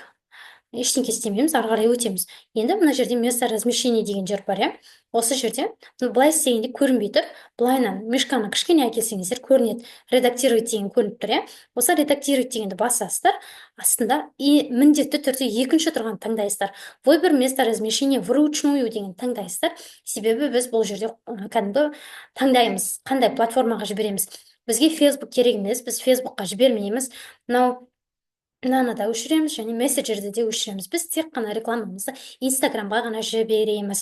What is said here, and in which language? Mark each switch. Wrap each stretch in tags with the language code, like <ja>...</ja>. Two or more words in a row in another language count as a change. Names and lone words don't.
<kk>Ештеңке істемейміз, ары қарай өтеміз. Енді мына жерде</kk> <ru>место размещения</ru> <kk>деген жер бар, иә. Осы жерде былай істегенде көрінбей тұр. Былайнан мишканы кішкене әкелсеңіздер көрінеді. Редактировать деген көрініп тұр, иә. Осы редактировать дегенді басасыздар. Астында міндетті түрде екінші тұрған таңдайсыздар.</kk> <ru>Выбор место размещения вручную</ru> <kk>деген таңдайсыздар. Себебі біз бұл жерде кәдімгі таңдаймыз, қандай платформаға жібереміз. Бізге Facebook керек емес, біз Facebookқа жібермейміз. Мынаны да өшіреміз, және мессенджерді де өшіреміз. Біз тек қана рекламамызды Инстаграмға ғана жібереміз.</kk>